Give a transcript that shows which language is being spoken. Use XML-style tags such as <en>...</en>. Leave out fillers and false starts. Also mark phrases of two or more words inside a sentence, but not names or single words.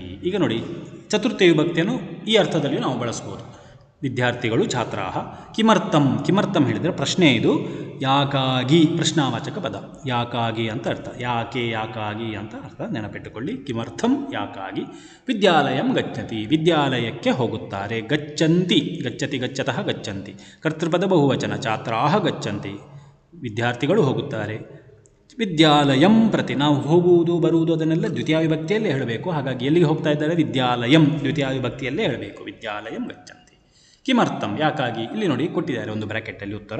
<kn>ಈಗ ನೋಡಿ, ಚತುರ್ಥಿ ವಿಭಕ್ತಿಯನ್ನು ಈ ಅರ್ಥದಲ್ಲಿ ನಾವು ಬಳಸ್ಬೋದು. ವಿದ್ಯಾರ್ಥಿಗಳು</kn> <sa>ಛಾತ್ರಾಹ. ಕಿಮರ್ಥಂ, ಕಿಮರ್ಥಂ</sa> <kn>ಹೇಳಿದರೆ ಪ್ರಶ್ನೆ ಇದು. ಯಾಕಾಗಿ ಪ್ರಶ್ನಾವಾಚಕ ಪದ. ಯಾಕಾಗಿ ಅಂತ ಅರ್ಥ. ಯಾಕೆ, ಯಾಕಾಗಿ ಅಂತ ಅರ್ಥ ನೆನಪಿಟ್ಟುಕೊಳ್ಳಿ.</kn> <sa>ಕಿಮರ್ಥಂ ಯಾಕಾಗಿ. ವಿದ್ಯಾಲಯಂ ಗಚ್ಚತಿ</sa> <kn>ವಿದ್ಯಾಲಯಕ್ಕೆ ಹೋಗುತ್ತಾರೆ.</kn> <sa>ಗಚ್ಚಂತಿ ಗಚ್ಚತಿ ಗಚ್ಚತಃ ಗಚ್ಚಂತಿ</sa> <kn>ಕರ್ತೃಪದ ಬಹುವಚನ.</kn> <sa>ಛಾತ್ರಾಹ ಗಚ್ಚಂತಿ</sa> <kn>ವಿದ್ಯಾರ್ಥಿಗಳು ಹೋಗುತ್ತಾರೆ.</kn> <sa>ವಿದ್ಯಾಲಯಂ ಪ್ರತಿ,</sa> <kn>ನಾವು ಹೋಗುವುದು ಬರುವುದು ಅದನ್ನೆಲ್ಲ ದ್ವಿತೀಯ ವಿಭಕ್ತಿಯಲ್ಲೇ ಹೇಳಬೇಕು. ಹಾಗಾಗಿ ಎಲ್ಲಿಗೆ ಹೋಗ್ತಾ ಇದ್ದಾರೆ? ವಿದ್ಯಾಲಯಂ ದ್ವಿತೀಯ ವಿಭಕ್ತಿಯಲ್ಲೇ ಹೇಳಬೇಕು.</kn> <sa>ವಿದ್ಯಾಲಯಂ ಗಚ್ಚಂತಿ. ಕಿಮರ್ಥಂ</sa> <kn>ಯಾಕಾಗಿ. ಇಲ್ಲಿ ನೋಡಿ ಕೊಟ್ಟಿದ್ದಾರೆ ಒಂದು ಬ್ರ್ಯಾಕೆಟಲ್ಲಿ ಉತ್ತರ.</kn>